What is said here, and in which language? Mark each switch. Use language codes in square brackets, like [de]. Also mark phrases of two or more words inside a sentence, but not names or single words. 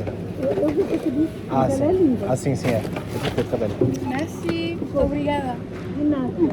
[pt] Ah, sim. Ah, sim, sim, é. Foi [fr] très belle. Merci. [pt] Obrigada. De nada.